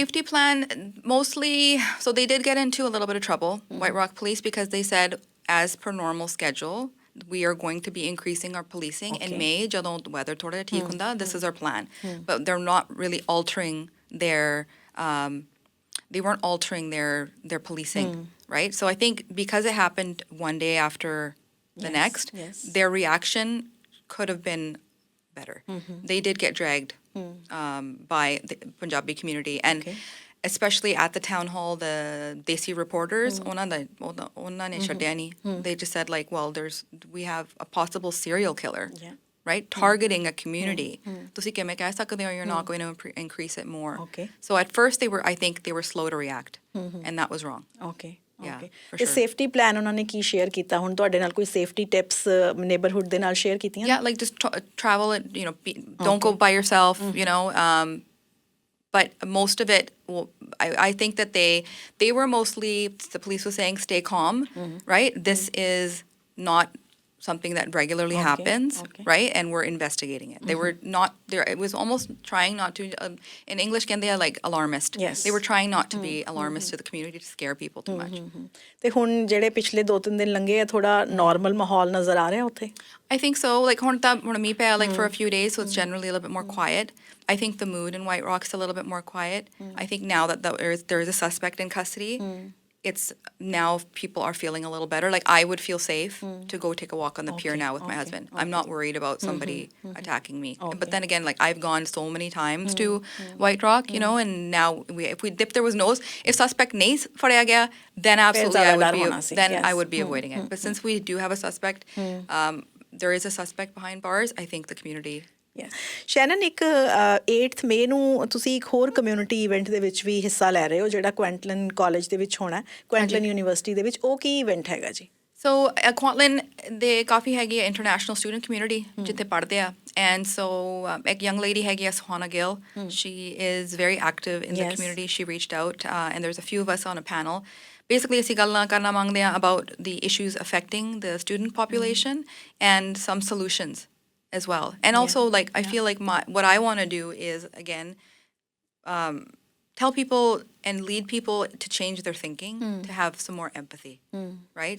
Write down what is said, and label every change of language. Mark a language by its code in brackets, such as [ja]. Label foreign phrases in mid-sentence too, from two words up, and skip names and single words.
[en] Safety plan, mostly, so they did get into a little bit of trouble, White Rock Police, because they said, as per normal schedule, we are going to be increasing our policing in May. [pa] ਜਦੋਂ weather ਥੋੜਾ ਠੀਕ ਹੁੰਦਾ, [en] this is our plan. But they're not really altering they weren't altering their policing, right? So I think because it happened one day after the next, their reaction could have been better. They did get dragged by the Punjabi community, and especially at the town hall, the Desi reporters, they just said like, well, we have a possible serial killer, right? Targeting a community. [pa] ਤੁਸੀਂ ਕਿਵੇਂ ਕਹਿ ਸਕਦੇ ਹੋ [en] you're not going to increase it more. Okay. So at first I think they were slow to react, and that was wrong. ਓਕੇ Yeah, ਓਕੇ for [pa] ਤੇ [en] sure. safety plan [pa] ਉਹਨਾਂ ਨੇ ਕੀ ਸ਼ੇਅਰ ਕੀਤਾ ਹੁਣ ਤੁਹਾਡੇ ਨਾਲ ਕੋਈ [en] safety tips [pa] ਨੇਬਰਹੁੱਡ ਦੇ ਨਾਲ ਸ਼ੇਅਰ ਕੀਤੀਆਂ [en] Yeah, like just travel it, don't go by yourself, but most of it, I think that they were mostly, the police was saying, stay calm, right? This is not something that regularly happens, okay. right? And we're investigating it. They were not there. It was almost trying not to, in English, can they are like alarmist? Yes. They were trying not to be alarmist to the community, to scare people too much. [pa] ਤੇ ਹੁਣ ਜਿਹੜੇ ਪਿਛਲੇ 2-3 ਦਿਨ ਲੰਘੇ ਆ ਥੋੜਾ ਨਾਰਮਲ ਮਾਹੌਲ ਨਜ਼ਰ ਆ ਰਿਹਾ ਉੱਥੇ [en] I think so. Like [pa] ਹੁਣ ਮੀਂਹ ਪਿਆ [en] like for a few days, so it's generally a little bit more quiet. I think the mood in White Rock's a little bit more quiet. I think now that there is a suspect in custody, it's now people are feeling a little better. Like I would feel safe to go take a walk on the pier now with my husband. I'm not worried about somebody attacking me. But then again, like I've gone so many times to White Rock, and now if there was if suspect [pa] ਨਹੀਂ ਫੜਿਆ ਗਿਆ, [en] then absolutely I would be avoiding it. But since we do have a suspect, there is a suspect behind bars, I think the community. [pa] ਸ਼ੈਨਨ ਇੱਕ 8th ਮਈ ਨੂੰ ਤੁਸੀਂ ਇੱਕ ਹੋਰ [en] community event [pa] ਦੇ ਵਿੱਚ ਵੀ ਹਿੱਸਾ ਲੈ ਰਹੇ ਹੋ ਜਿਹੜਾ ਕੁਇੰਟਲਨ ਕਾਲਜ ਦੇ ਵਿੱਚ ਹੋਣਾ ਕੁਇੰਟਲਨ ਯੂਨੀਵਰਸਿਟੀ ਦੇ ਵਿੱਚ ਉਹ ਕੀ ਇਵੈਂਟ ਹੈਗਾ ਜੀ [en] So Kwantlen, they [pa] ਕਾਫੀ ਹੈਗੀ [en] a international student community [pa] ਜਿੱਥੇ ਪੜ੍ਹਦੇ ਆ, [en] and so ਇੱਕ young lady ਹੈਗੀ a Suhana Gill. She is very active in the community. She reached out, and there's a few of us on a panel. Basically, [pa] ਅਸੀਂ ਗੱਲਾਂ ਕਰਨਾ ਮੰਗਦੇ ਆ [en] about the issues affecting the student population and some solutions as well. And also, like, I feel like what I want to do is, again, tell people and lead people to change their thinking, to have some more empathy, right?